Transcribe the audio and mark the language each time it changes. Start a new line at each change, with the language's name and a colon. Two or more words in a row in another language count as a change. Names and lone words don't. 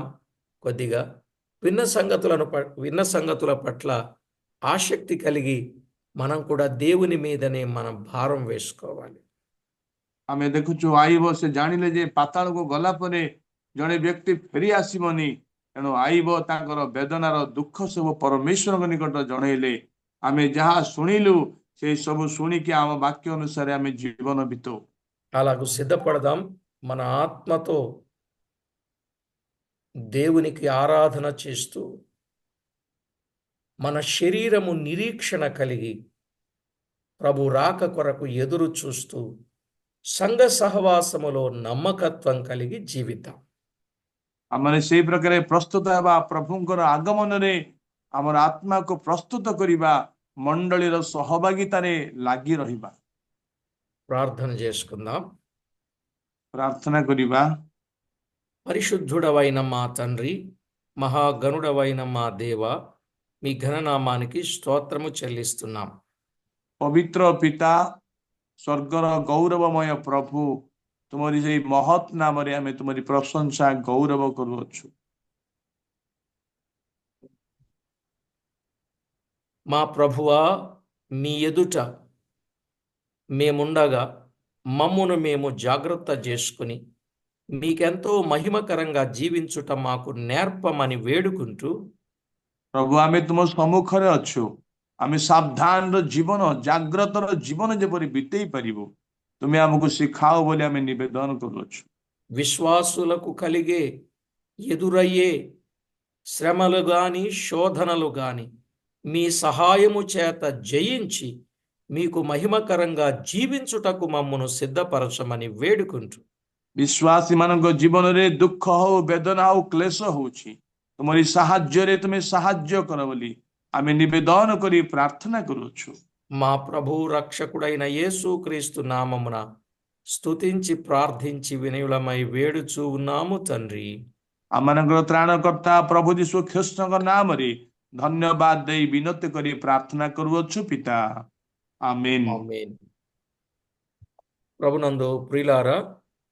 Telugu: కొద్దిగా విన్న సంగతుల పట్ల ఆసక్తి కలిగి మనం కూడా దేవుని మీదనే మనం భారం వేసుకోవాలి.
Odia: ଆମେ ଦେଖୁଛୁ ଆଇବ, ସେ ଜାଣିଲେ ଯେ ପାତାଳକୁ ଗଲା ପରେ ଜଣେ ବ୍ୟକ୍ତି ଫେରି ଆସିବନି। ତେଣୁ ଆଇବ ତାଙ୍କର ବେଦନାର ଦୁଃଖ ସବୁ ପରମେଶ୍ୱରଙ୍କ ନିକଟ ଜଣେଇଲେ। ଆମେ ଯାହା ଶୁଣିଲୁ ସେ ସବୁ ଶୁଣିକି ଆମ ବାକ୍ୟ ଅନୁସାରେ ଆମେ ଜୀବନ ବିତାଉ।
Telugu: అలాగూ సిద్ధపడదాం. మన ఆత్మతో దేవునికి ఆరాధన చేస్తూ మన శరీరము నిరీక్షణ కలిగి ప్రభు రాక కొరకు ఎదురు చూస్తూ సంఘ సహవాసములో నమ్మకత్వం కలిగి జీవితం.
Odia: ଆମେ ସେଇ ପ୍ରକାର ପ୍ରସ୍ତୁତ ହେବା, ପ୍ରଭୁଙ୍କର ଆଗମନରେ ଆମର ଆତ୍ମାକୁ ପ୍ରସ୍ତୁତ କରିବା, ମଣ୍ଡଳୀର ସହଭାଗିତାରେ ଲାଗି ରହିବା।
Telugu: ప్రార్థన చేసుకుందాం.
Odia: ପ୍ରାର୍ଥନା କରିବା।
Telugu: పరిశుద్ధుడవైన మా తండ్రి, మహాగణుడవైన మా దేవ, మీ ఘననామానికి స్తోత్రము చెల్లిస్తున్నాం.
Odia: ପବିତ୍ର ପିତା, ସ୍ୱର୍ଗର ଗୌରବମୟ ପ୍ରଭୁ, ତୁମରି ସେଇ ମହତ୍ ନାମରେ ଆମେ ତୁମରି ପ୍ରଶଂସା ଗୌରବ କରୁଅଛୁ।
Telugu: మా ప్రభువా, మీ ఎదుట మేముండగా మమ్మును మేము జాగ్రత్త చేసుకుని మీకెంతో మహిమకరంగా జీవించుట మాకు నేర్పమని వేడుకుంటూ,
Odia: ପ୍ରଭୁ ଆମେ ତୁମ ସମ୍ମୁଖରେ ଅଛୁ। ଆମେ ସାବଧାନର ଜୀବନ, ଜାଗ୍ରତର ଜୀବନ ଯେପରି ବିତେଇ ପାରିବୁ ତୁମେ ଆମକୁ ଶିଖାଅ ବୋଲି ଆମେ ନିବେଦନ କରୁଅଛୁ।
Telugu: విశ్వాసులకు కలిగే ఎదురయ్యే శ్రమలు గాని శోధనలు గాని మీ సహాయము చేత జయించి మీకు మహిమకరంగా జీవించుటకు మమ్మను సిద్ధపరచమని వేడుకుంటూ,
Odia: ବିଶ୍ୱାସୀ ମାନଙ୍କ ଜୀବନରେ ଦୁଃଖ ହଉ, ବେଦନା ହଉ, କ୍ଲେଶ ହଉଛି, ତୁମରି ସାହାଯ୍ୟରେ ତୁମେ ସାହାଯ୍ୟ କର ବୋଲି ଆମେ ନିବେଦନ କରି ପ୍ରାର୍ଥନା କରୁଅଛୁ।
Telugu: మా ప్రభు రక్షకుడైన యేసుక్రీస్తు నామమున స్తుతించి ప్రార్థించి వినయులమై వేడుచూ ఉన్నాము తండ్రి.
Odia: ଆମମାନଙ୍କର ତ୍ରାଣକର୍ତ୍ତା ପ୍ରଭୁ ଯୀଶୁ ଖ୍ରୀଷ୍ଟଙ୍କ ନାମରେ ଧନ୍ୟବାଦ ଦେଇ ବିନତି କରି ପ୍ରାର୍ଥନା କରୁଅଛୁ ପିତା, ଆମେନ୍।
Telugu: ఆమేన్. ప్రభునందు ప్రియులారా,